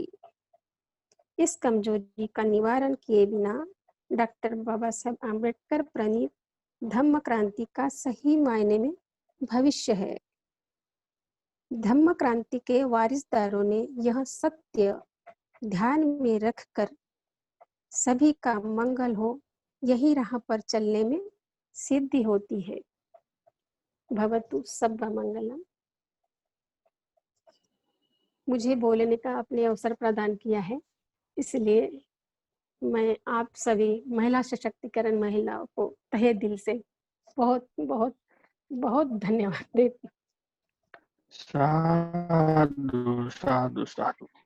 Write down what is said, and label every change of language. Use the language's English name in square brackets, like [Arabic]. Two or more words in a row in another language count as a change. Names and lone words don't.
[Hindi] इस कमजोरी का निवारण किए बिना डॉक्टर बाबा साहब आम्बेडकर प्रणीत धम्म क्रांति का सही मायने में भविष्य है। धम्म क्रांति के वारिसदारों ने यह सत्य ध्यान में रखकर सभी का मंगल हो, यही राह पर चलने में सिद्धि होती है। [Pali] भवतु सब्ब मंगलम। [Hindi] मुझे बोलने का आपने अवसर प्रदान किया है, इसलिए मैं आप सभी महिला सशक्तिकरण महिलाओं को तहे दिल से बहुत बहुत बहुत धन्यवाद देती हूँ। साधु साधु साधु।